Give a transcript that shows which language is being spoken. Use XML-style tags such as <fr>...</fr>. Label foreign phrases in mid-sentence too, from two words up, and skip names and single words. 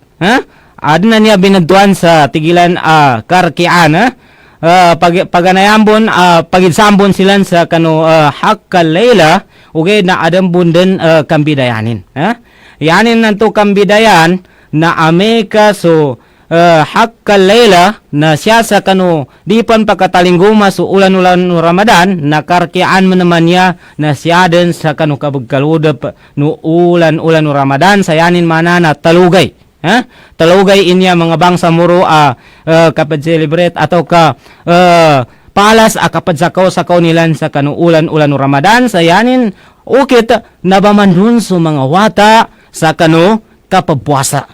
<mdh>Adna niya binadtuan sa tigilan Karkian paganayambon pagidsambon silan sa kanu Hakkal Layla ugay na adambon din kambidayanin yanin nanto kambidayan na Amerika so Hakkal Layla na siya sa kanu di pan pagkatalingguma so ulan-ulan no Ramadan na Karkian man naman niya na siya din sa kanu kabagkaludap no ulan-ulan no Ramadan sayanin mana na talugay. Talugay inya mga bangsa muro kapag celebrate atau ka palas kapag sakaw nilan sa kanu ulan-ulan no Ramadan sayanin ukit nabamandun so mga wata sa kanu kapagpuasa.</mdh>